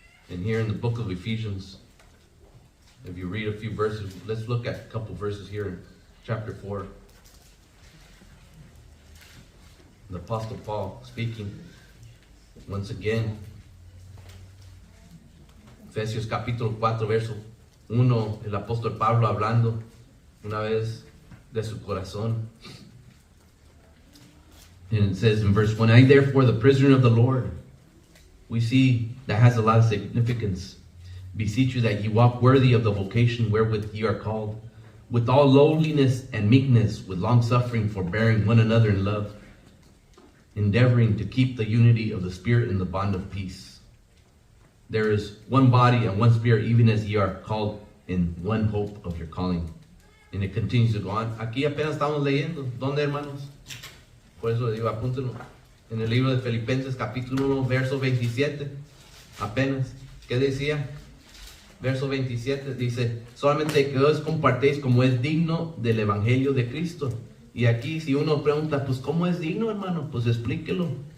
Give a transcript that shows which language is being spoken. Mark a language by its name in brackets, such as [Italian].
[English] And here in the book of Ephesians, if you read a few verses, let's look at a couple verses here in chapter 4. The Apostle Paul speaking once again. [Spanish] Efesios capítulo 4, verso 1, el apóstol Pablo hablando una vez de su corazón. [English] And it says in verse 1, I therefore, the prisoner of the Lord. We see that has a lot of significance. Beseech you that ye walk worthy of the vocation wherewith ye are called, with all lowliness and meekness, with long suffering, forbearing one another in love, endeavoring to keep the unity of the Spirit in the bond of peace. There is one body and one Spirit, even as ye are called in one hope of your calling. And it continues to go on. [Spanish] Aquí apenas estamos leyendo. ¿Dónde, hermanos? Por eso digo, apúntenlo. En el libro de Filipenses, capítulo 1, verso 27. Apenas. ¿Qué decía? Verso 27 dice, solamente que os compartéis como es digno del evangelio de Cristo. Y aquí si uno pregunta, pues ¿cómo es digno, hermano? Pues explíquelo.